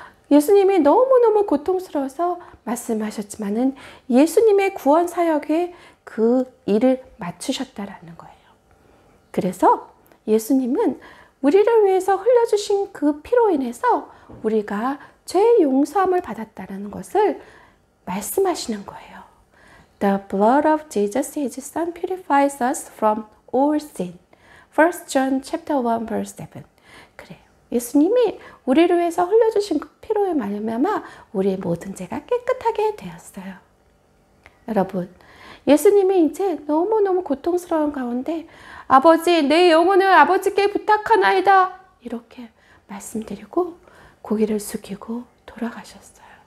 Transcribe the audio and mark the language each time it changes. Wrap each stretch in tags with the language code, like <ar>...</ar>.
<ko>예수님이 너무너무 고통스러워서 말씀하셨지만은 예수님의 구원 사역에 그 일을 맞추셨다라는 거예요. 그래서 예수님은 우리를 위해서 흘려주신 그 피로 인해서 우리가 죄 용서함을 받았다는 것을 말씀하시는 거예요.</ko> <en>The blood of Jesus, His Son, purifies us from all sin. 1 John chapter 1 verse 7.</en> <ko>그래요. 예수님이 우리를 위해서 흘려주신 그 피로에 말미암아 우리의 모든 죄가 깨끗하게 되었어요. 여러분, 예수님이 이제 너무너무 고통스러운 가운데 아버지, 내 영혼을 아버지께 부탁하나이다 이렇게 말씀드리고 고개를 숙이고 돌아가셨어요.</ko>